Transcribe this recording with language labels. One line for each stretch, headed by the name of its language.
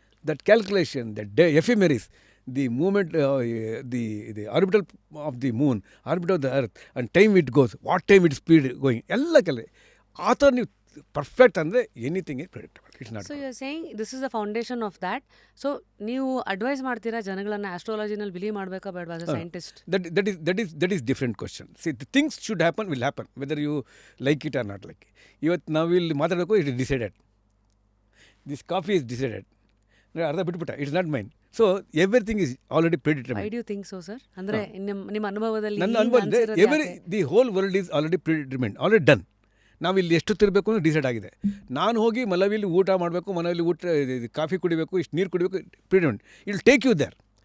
English: that calculation, that ephemeris, the moment, the orbital of the moon, orbit of the earth, and time it goes, what time it speed going,
Kannada: ಎಲ್ಲ ಆ ಥರ ನೀವು
English: Perfect ಅಂದರೆ anything is predictable. It's not. So you saying this is the foundation of that.
Kannada: So ನೀವು advice ಮಾಡ್ತೀರಾ ಜನಗಳನ್ನ ಆಸ್ಟ್ರಾಲಜಿನಲ್ಲಿ believe ಮಾಡಬೇಕಾ ಬೇಡವಾ
English: As a scientist? That is different question. See, the things should happen, will happen, whether you like it or not like it.
Kannada: ಇವತ್ತು ನಾವು ಇಲ್ಲಿ ಮಾತಾಡಬೇಕು,
English: It is decided. This coffee is decided.
Kannada: ಅರ್ಧ ಬಿಟ್ಬಿಟ್ಟ,
English: It's not mine. So everything is already predetermined. I do think so sir.
Kannada: ಅಂದರೆ ನಿಮ್ಮ ಅನುಭವದಲ್ಲಿ ನನ್ನ ಅನುಭವದಲ್ಲಿ
English: The whole world is already predetermined, already done.
Kannada: ನಾವಿಲ್ಲಿ ಎಷ್ಟು ತಿರಬೇಕು ಅನ್ನೋ ಡಿಸೈಡ್ ಆಗಿದೆ. ನಾನು ಹೋಗಿ ಮಲವಿಲಿ ಊಟ ಮಾಡಬೇಕು, ಮನೆಯಲ್ಲಿ ಕಾಫಿ ಕುಡಿಬೇಕು, ಇಷ್ಟು ನೀರು ಕುಡಿಬೇಕು, ಪ್ರಿಡಿಟರ್ಮೈನ್ಡ್.
English: I'll take you there.